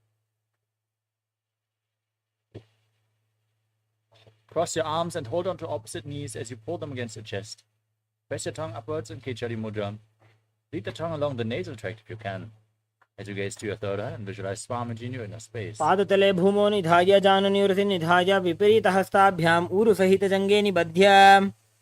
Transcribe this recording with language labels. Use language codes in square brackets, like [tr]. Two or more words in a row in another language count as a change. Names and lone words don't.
[en] Cross your arms and hold on to opposite knees as you pull them against your chest. Press your tongue upwards in [sa] Kichari Mudra. [en] Lead the tongue along the nasal tract if you can. As you gaze to your third eye and visualize Swamiji in your inner space. [sa] पादतले भूमो निधाय जाननिवृति निधाय विपरीतहस्ताभ्याम् ऊरुसहितजङ्गे निबध्य.